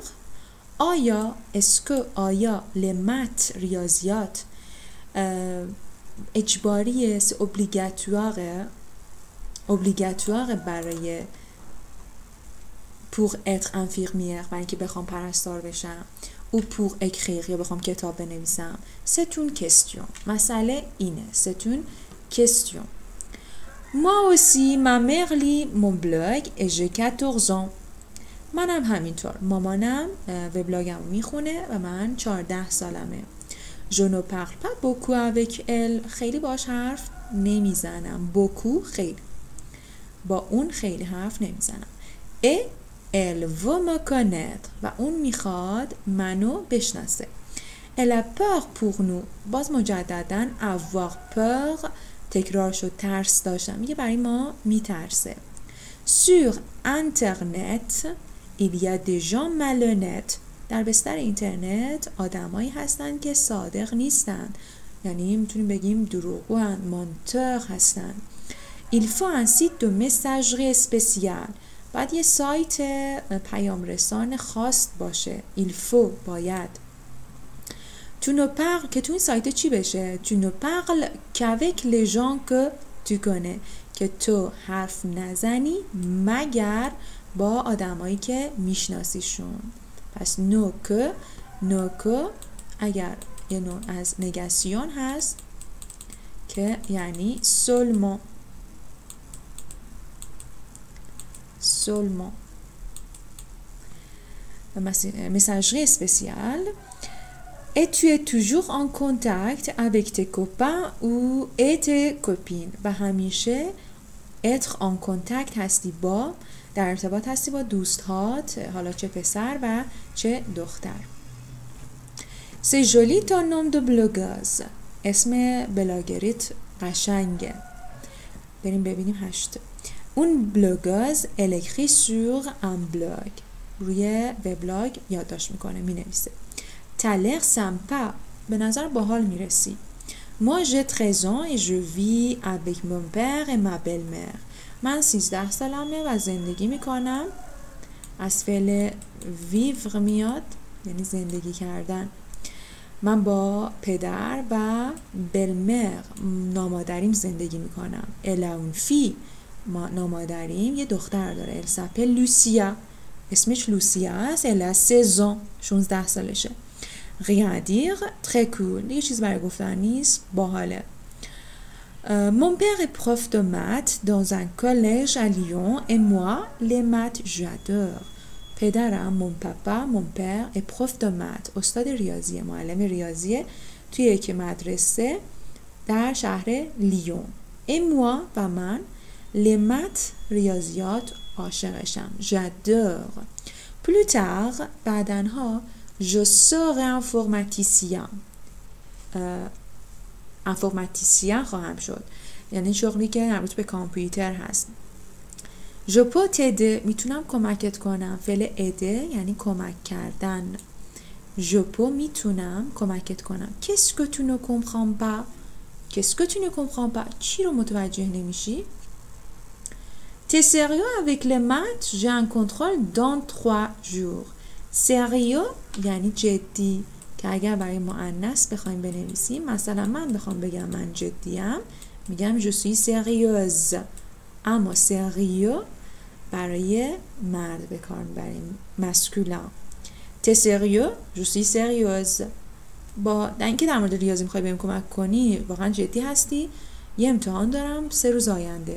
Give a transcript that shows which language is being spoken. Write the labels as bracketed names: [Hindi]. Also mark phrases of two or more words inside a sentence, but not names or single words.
[Persian] آیا آیا [French] les maths [Persian] ریاضیات اجباریه، [French] c'est obligatoire obligatoire [Persian] برای [French] pour être infirmière [Persian] برای اینکه بخوام پرستار بشم [French] ou pour écrire [Persian] یا بخوام کتاب بنویسم. [French] C'est une question. [Persian] مسئله اینه. [French] C'est une question. Moi aussi, ma mère lit mon blog et j'ai 14 ans. [Persian] منم همینطور. مامانم وبلاگم میخونه و من 14 سالمه. [French] Je ne parle pas beaucoup avec elle. [Persian] خیلی باش حرف نمیزنم. beaucoup خیلی. با اون خیلی حرف نمیزنم. [French] Et elle veut me connaître. [Persian] و اون میخواد منو بشناسه. [French] Elle a peur pour nous. [Persian] باز مجدداً [French] avoir peur [Persian] تکرار شد ترس داشتم. میگه برای ما میترسه. [French] Sur internet il y a des gens malhonnêtes. [Persian] در بستر اینترنت آدمایی هستن که صادق نیستن. یعنی میتونیم بگیم دروغگوان، منتور هستن. [French] Il faut un site de messagerie spéciale. [Persian] باید یه سایت پیام رسان خاص باشه. [French] Il faut [Persian] باید. [French] Tu ne parles [Persian] که تو این سایت چی بشه؟ [French] Tu ne parles qu'avec les gens que tu connais. [Persian] که تو حرف نزنی مگر با آدمایی که میشناسیشون. پس نو که اگر یه نوع از نگاسیون هست که یعنی seulement. [French] Messagerie spéciale. Et tu es toujours en contact avec tes copains ou tes copines. [Persian] و همیشه [French] être en contact [Persian] هستی با، در ارتباط هستی با دوستهات، حالا چه پسر و چه دختر. [French] C'est joli ton nom de blogueuse. [Persian] اسم بلاگریت قشنگه. بریم ببینیم 8. اون بلوگاز [French] elle écrit sur un blog. [Persian] روی وبلاگ یادداشت میکنه، مینویسه. [French] T'as l'air sympa. [Persian] به نظر باحال میرسی. [French] Moi j'ai 13 ans et je vis avec mon père et ma belle-mère. [Persian] من 13 سالمه و زندگی میکنم. از فعل vivre میاد یعنی زندگی کردن. من با پدر و بلمر نامادریم زندگی میکنم. اون فی نامادریم یه دختر داره. [French] elle s'appelle Lucia. [Persian] اسمش لوسیا است. [French] elle a 16 ans. [Persian] 16 سالشه. [French] rien à dire. très cool. [Persian] یه چیز برای گفتن نیست. باحاله. [French] Mon père est prof de maths dans un collège à Lyon et moi, les maths, j'adore. پدرم mon père est prof de maths. [Persian] استاد ریاضیه، معلم ریاضیه توی یک مدرسه در شهر لیون. [French] et moi [Persian] و من [French] les maths [Persian] ریاضیات عاشقشم. [French] j'adore. plus tard بعدنها je serai informaticien. [Persian] informaticien خواهم شد. یعنی شغلی که مربوط به کامپیوتر هست. [French] je peux t'aider. [Persian] میتونم کمکت کنم. فعل aider یعنی کمک کردن. [French] je peux [Persian] میتونم کمکت کنم. [French] qu'est-ce que tu ne comprends pas? qu'est-ce que tu ne comprends pas? [Persian] چی رو متوجه نمیشی؟ [French] t'es sérieux avec les maths? j'ai un contrôle dans 3 jours. [Persian] sérieux یعنی جدی، که اگر برای مؤنث بخوایم بنویسیم، مثلا من بخوام بگم من جدیم میگم [French] je suis sérieuse. [Persian] اما sérieux برای مرد به کار میبریم، [French] masculin. t'es sérieux? je suis sérieuse. [Persian] با اینکه در مورد ریاضی میخوای بهم کمک کنی، واقعا جدی هستی؟ یه امتحان دارم 3 روز آینده.